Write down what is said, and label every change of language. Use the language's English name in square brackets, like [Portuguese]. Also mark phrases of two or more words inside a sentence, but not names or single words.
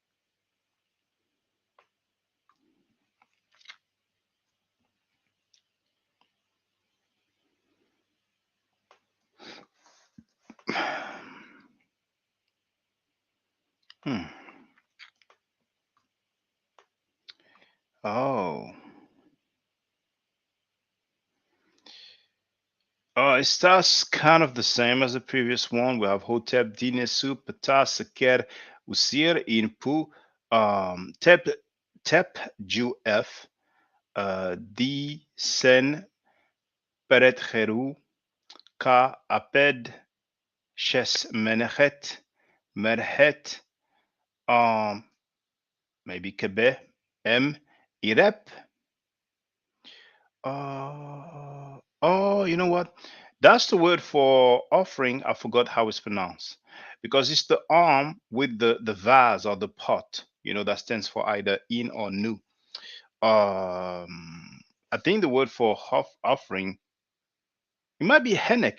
[English] Hmm. Oh. It starts kind of the same as the previous one. We have [Ancient Egyptian] Hotep, Dinesu, Ptah, Seker, Usir, Inpu, Tep, Ju F, D, Sen, Peret Heru, Ka, Aped, Shes, Menechet, Merhet, maybe Kebe, M, Irep. [English] You know what? That's the word for offering. I forgot how it's pronounced because it's the arm with the vase or the pot. That stands for either in or nu. I think the word for offering, it might be henek.